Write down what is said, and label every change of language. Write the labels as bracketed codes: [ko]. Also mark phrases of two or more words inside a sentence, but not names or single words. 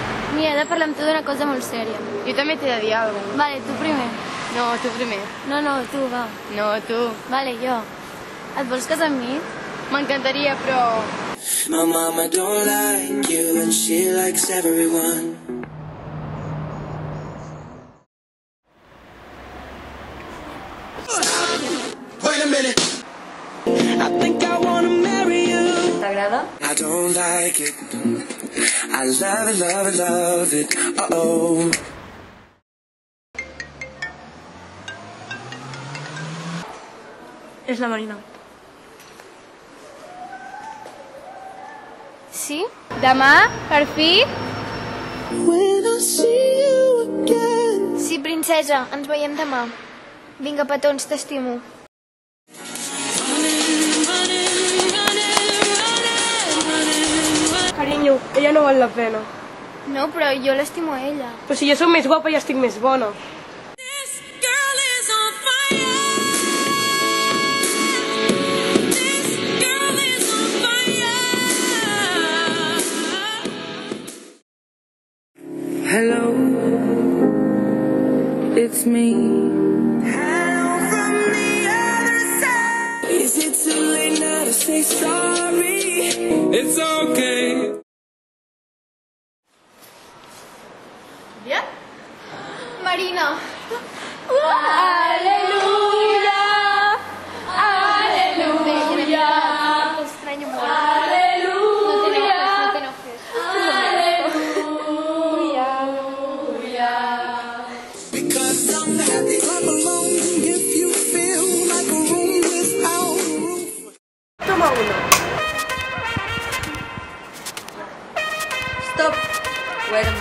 [ca] Mira, he de parlar amb tu d'una cosa molt sèria. Jo també t'he de dir alguna cosa. Vale, tu primer. No, tu primer. No, tu, va. No, tu. Vale, jo. Et vols casar amb mi? M'encantaria, però... [en] My mama don't like you and she likes everyone. Wait a minute. I think I wanna marry you. [ca] T'agrada? [en] I don't like it. I love it, love it, love it. Uh-oh. [ca] És la Marina. Sí? Demà, per fi? [en] When I see you again. [ca] Sí, princesa, ens veiem demà. Vinga, petons, t'estimo. Carinyo, ella no val la pena. No, però jo l'estimo a ella. Però si jo soc més guapa i estic més bona. [en] Hello, it's me. Hello from the other side. Is it too late now to say sorry? It's okay. [ca] Ja? Marina! Aleluia! Aleluia! T'estranyo molt. [es] Aleluia! No te enojes. [en] Because I'm happy I'm alone. If you feel like a room without a roof. [es] Toma uno. [en] Stop. Wait a minute.